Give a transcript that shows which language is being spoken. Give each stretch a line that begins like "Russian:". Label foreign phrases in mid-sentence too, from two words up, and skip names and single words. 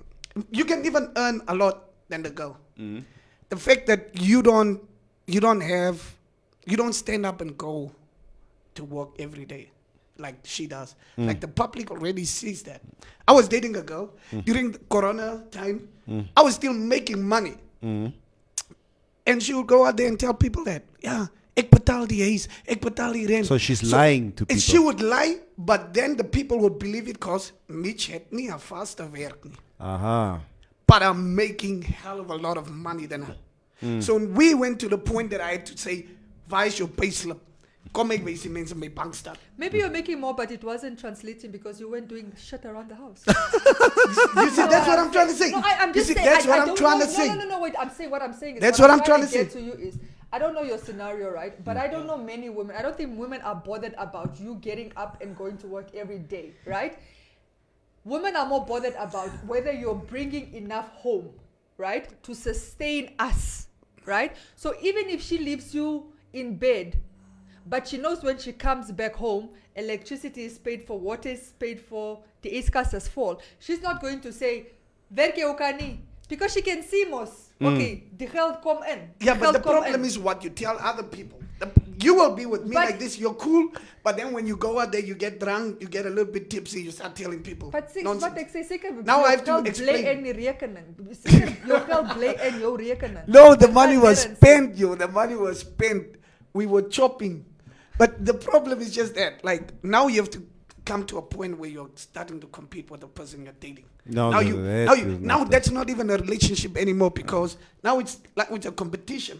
English: You can even earn a lot than the girl. The fact that you don't stand up and go to work every day like she does. Like the public already sees that. I was dating a girl during the Corona time. I was still making money. And she would go out there and tell people that,
Afrikaans: ek betaal die huis, ek betaal die rent.
English: So she's lying to And she people. would lie, but then the people would believe it because Mitch
Afrikaans: het nie 'n vaste werk nie. Aha.
English: But I'm making hell of a lot of money than her. So we went to the point that I had to say, "Where's your payslip?
Afrikaans: Kom ek wys die mense my bankstat."
English: Maybe you're making more, but it wasn't translating because you weren't doing shit around the house. You see, that's what I'm trying to say. No, I'm You just see, saying. that's what I I'm don't trying know. to say. No, wait. I'm saying what I'm saying is. That's what I'm trying to get say. to you is, I don't know your scenario, right? But I don't know many women. I don't think women are bothered about you getting up and going to work every day, right? Women are more bothered about whether you're bringing enough home, right, to sustain us, right? So even if she leaves you in bed, but she knows when she comes back home, electricity is paid for, water is paid for, the yskas is full. She's not going to say,
Afrikaans: "Werk jy ook aan nie?"
English: Because she can see mos.
Afrikaans: Okay, the geld kom in.
English: Yeah, but the
Afrikaans: geld kom
English: problem
Afrikaans: in.
English: is what you tell other people. You will be with me But- like this, you're cool, but then when you go out there, you get drunk, you get a little bit tipsy, you start telling people
Afrikaans: But sê
English: nonsense.
Afrikaans: wat ek sê seker
English: Now I
Afrikaans: jou
English: have to
Afrikaans: geld
English: explain.
Afrikaans: bly in die rekening. Seker jou geld bly in jou rekening.
English: No, the
Afrikaans: Dis
English: money
Afrikaans: wat
English: was
Afrikaans: Darren sê.
English: spent, yo. The money was spent. We were chopping. But the problem is just that, like, now you have to come to a point where you're starting to compete with the person you're dating. No, now no, that is now not that's not even a relationship anymore because now it's like it's a competition.